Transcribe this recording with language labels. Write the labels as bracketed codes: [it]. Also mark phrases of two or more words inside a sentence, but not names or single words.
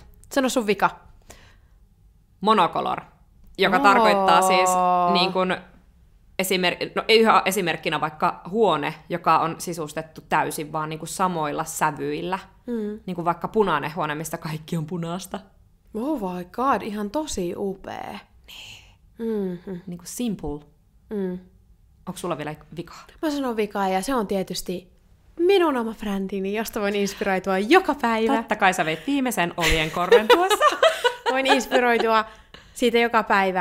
[fi] Sano sun vika. Monocolor, joka tarkoittaa siis niin kuin ihan esimerkkinä vaikka huone, joka on sisustettu täysin vaan niin kuin samoilla sävyillä. Niin kuin vaikka punainen huone, mistä kaikki on punaista. [en] Oh my god, [fi] ihan tosi upea. Niin kuin simple. Onko sulla vielä vikaa? Mä sanon vikaa, ja se on tietysti minun oma brändini, josta voin inspiroitua joka päivä. Totta kai sä veit viimeisen oljenkorren tuossa. Voin inspiroitua siitä joka päivä.